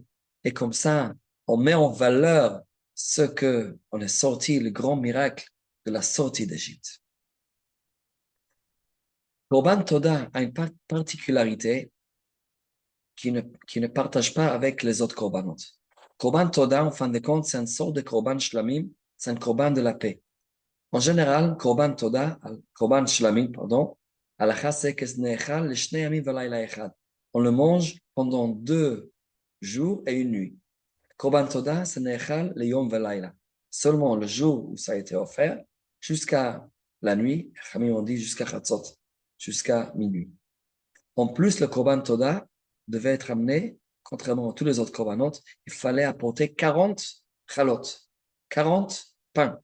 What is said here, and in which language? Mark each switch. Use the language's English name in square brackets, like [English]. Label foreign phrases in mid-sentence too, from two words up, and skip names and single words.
[French] Et comme ça, on met en valeur ce que on est sorti, le grand miracle de la sortie d'Égypte. [Hebrew] קרבן תודה [French] a une particularité qui ne partage pas avec les autres korbanot. [Hebrew] קרבן תודה, [French] en fin de compte, c'est une sorte de [Hebrew] קרבן שלמים, [French] c'est un korban de la paix. En général, [Hebrew] קרבן תודה, קרבן שלמים, [French] pardon, halakha c'est que le [Hebrew] שני ימים ולילה אחד. [French] On le mange pendant 2 jours et une nuit. [Hebrew] קרבן תודה, [French] c'est [Hebrew] נאכל ליום ולילה. [French] Seulement le jour où ça a été offert, jusqu'à la nuit, Khamim on dit jusqu'à Chatzot, jusqu'à minuit. En plus, le [Hebrew] קרבן תודה [French] devait être amené, contrairement à tous les autres Korbanot, il fallait apporter 40 chalot, 40 pains.